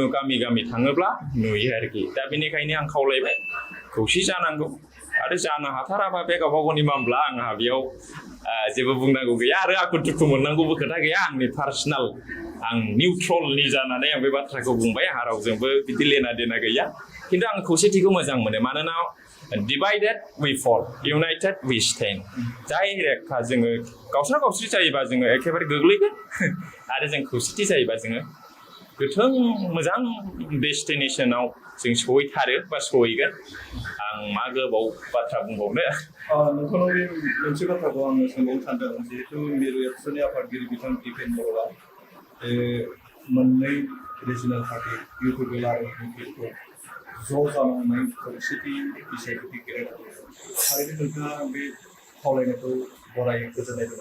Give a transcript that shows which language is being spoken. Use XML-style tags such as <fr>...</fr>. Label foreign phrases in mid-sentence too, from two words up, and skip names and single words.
<brx>गामि गामि थाङोब्ला नुयो आरोखि दा बेनिखायनो आं खावलायबाय खौसे जानांगौ आरो जानो हाथाराबा बे गावबा गावनि मामला आंहा बेयाव जेबो बुंनांगौ गैया आरो आखु दुखु मोननांगौबो खोथा गैया आंनि पार्सनेल आं निउट्रलनि जानानै आं बे बाथ्राखौ बुंबाय आंहा रावजोंबो बिदि लेना देना गैया खिन्थु आं खौसेथिखौ मोजां मोनो मानोना</brx> <en>divided we fall united we stand</en> <brx>डाइरेक्ट जोङो गावस्रा गावस्रि जायोबा जोङो एखेबारे गोग्लैगोन आरो जों खौसेथि जायोबा जोङो गोथों मोजां डेस्टिनेसनाव जों सहैथारो बा सहैगोन आं मा गोबाव बाथ्रा बुंबावनो नोंथांनाव बे मोनसे बाथ्राखौ आङो सोंबावनो सानदों जिहेतु मिरु एबसुनि आफादगिरि बिथां दिपेन बर'आ मोननै</brx> <en>regional party</en> <brx>इउपिपिएल आरो बिपिएफखौ ज' जानानै खौसेथि बिसायख'थि गेलेनांगौ थारैनो नोंथाङा बे खावलायनायखौ गराय गोजोननाय दं</brx>